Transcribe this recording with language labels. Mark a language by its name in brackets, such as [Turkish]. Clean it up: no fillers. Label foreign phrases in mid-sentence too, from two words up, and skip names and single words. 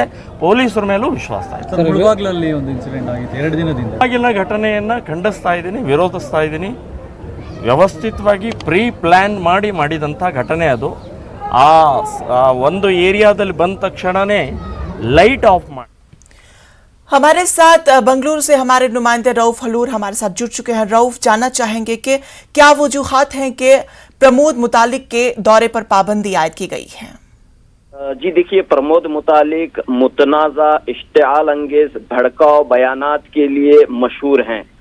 [Kannada] ಪೊಲೀಸರ ಮೇಲೂ ವಿಶ್ವಾಸ ಇದೆ. ಮುಳಬಾಗಿಲಲ್ಲಿ ಒಂದು ಇನ್ಸಿಡೆಂಟ್ ಆಗಿತ್ತು 2 ದಿನದಿಂದ. ಮುಳಬಾಗಿಲಿನ ಘಟನೆಯನ್ನು ಖಂಡಿಸ್ತಾ ಇದ್ದೀನಿ, ವಿರೋಧಿಸ್ತಾ ಇದ್ದೀನಿ. ವ್ಯವಸ್ಥಿತವಾಗಿ [English] pre plan [Kannada] ಮಾಡಿದಂಥ ಘಟನೆ ಅದು. ಆ ಒಂದು ಏರಿಯಾದಲ್ಲಿ ಬಂದ ತಕ್ಷಣನೇ [English] light off [Kannada] ಮಾಡಿ। [Urdu] ہمارے ساتھ بنگلورو سے ہمارے نمائندے رؤف ہلور ہمارے ساتھ جڑ چکے ہیں. رؤف، جاننا چاہیں گے کہ کیا وجوہات ہیں کہ پرمود متالک کے دورے پر پابندی عائد کی گئی ہے? جی دیکھیے، پرمود متالک متنازع اشتعال انگیز بھڑکاؤ بیانات کے لیے مشہور ہیں.